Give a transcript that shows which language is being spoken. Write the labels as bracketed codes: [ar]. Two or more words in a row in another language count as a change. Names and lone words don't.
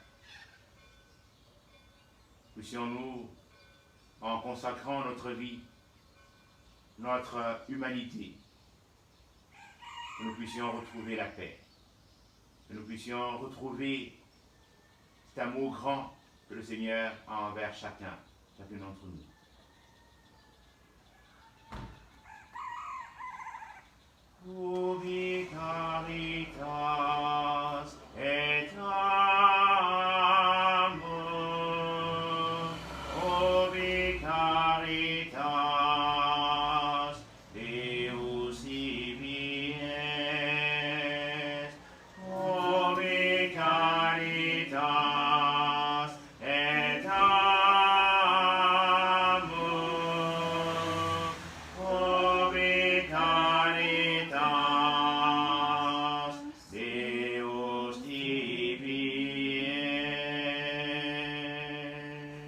[fr] Puissions-nous, en consacrant notre vie, notre humanité, que nous puissions retrouver la paix, que nous puissions retrouver cet amour grand que le Seigneur a envers chacun d'entre nous. [la] Ubi caritas et amor, ubi caritas Deus ibi est, ubi caritas et amor, ubi caritas Deus ibi est.